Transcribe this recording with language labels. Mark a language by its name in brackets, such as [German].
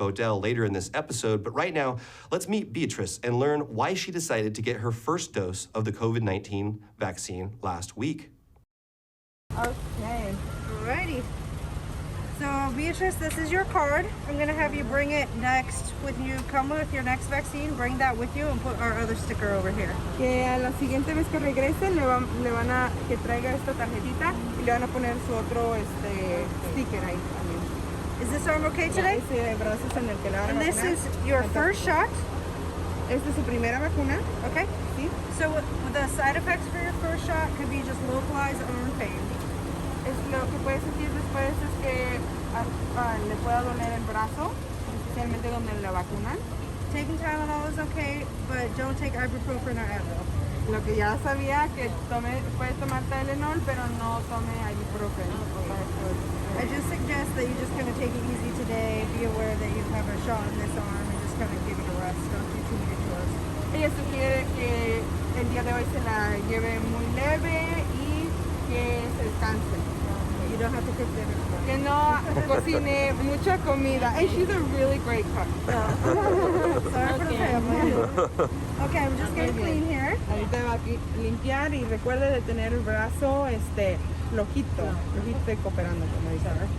[English] Bodell later in this episode, but right now, let's meet Beatriz and learn why she decided to get her first dose of the COVID-19 vaccine last week. Okay, alrighty. So Beatriz, this is your card. I'm gonna have you bring it next with you. Come with your next vaccine, bring that with you and put our other sticker over here. [Spanish] Que a la siguiente vez que regresen le van a que traiga esta tarjetita y le van a poner su otro sticker ahí también. [English] Is this arm okay today? [Spanish] Ese brazo es en el que le van a [English] And this [Spanish] vacunar. [English] is your first shot? [Spanish] Esta es su primera vacuna. [English] Okay. [Spanish] Sí. [English] So the side effects for your first shot could be just localized arm pain. [Spanish] Lo que puede sentir después es que le pueda doler el brazo, especialmente donde la vacunan. [English] Taking Tylenol is okay, but don't take ibuprofen or Advil. [Spanish] Lo que ya sabía que puede tomar Tylenol, pero no tome ibuprofen. [English] I just suggest that you just kind of take it easy today. Be aware that you have a shot in this arm and just kind of give it a rest. Don't do too many chores. [Spanish] Ella sugiere que el día de hoy se la lleve muy leve y que se descanse. [English] You don't have to cook dinner tomorrow. [Spanish] Que no cocine mucha comida. [English] Hey, she's a really great cook. Sorry for the family. Okay, I'm just going to clean here. [Spanish] Ahorita va a limpiar y recuerde de tener el brazo flojito y cooperando, como dice.